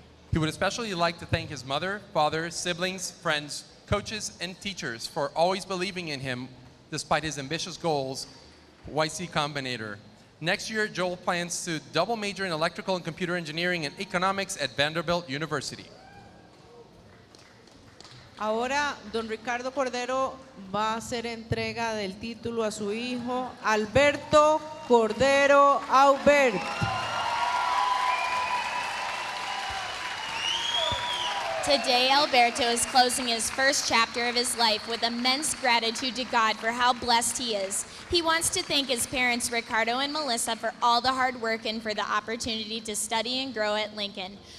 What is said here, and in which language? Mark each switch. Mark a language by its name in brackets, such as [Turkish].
[English] He would especially like to thank his mother, father, siblings, friends, coaches, and teachers for always believing in him despite his ambitious goals, YC Combinator. Next year, Joel plans to double major in electrical and computer engineering and economics at Vanderbilt University. [Spanish] Ahora, don Ricardo Cordero va a hacer entrega del título a su hijo, Alberto Cordero Aubert. [English] Today, Alberto is closing his first chapter of his life with immense gratitude to God for how blessed he is. He wants to thank his parents, Ricardo and Melissa, for all the hard work and for the opportunity to study and grow at Lincoln.